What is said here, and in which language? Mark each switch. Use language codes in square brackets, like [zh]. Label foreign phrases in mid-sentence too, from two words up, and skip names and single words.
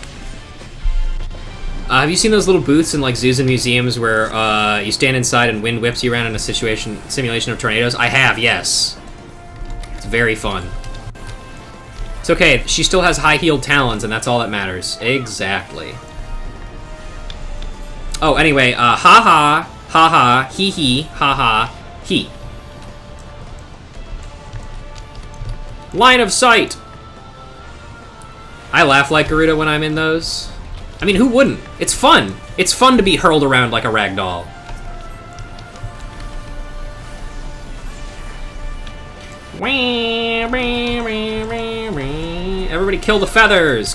[en] Have you seen those little booths in like zoos and museums where you stand inside and wind whips you around in a simulation of tornadoes? I have, yes. It's very fun. It's okay, she still has high-heeled talons, and that's all that matters. Exactly. Oh, anyway, ha-ha, ha-ha, hee-hee, ha-ha, he. Line of sight! I laugh like Garuda when I'm in those. I mean, who wouldn't? It's fun. It's fun to be hurled around like a rag doll. Everybody kill the feathers!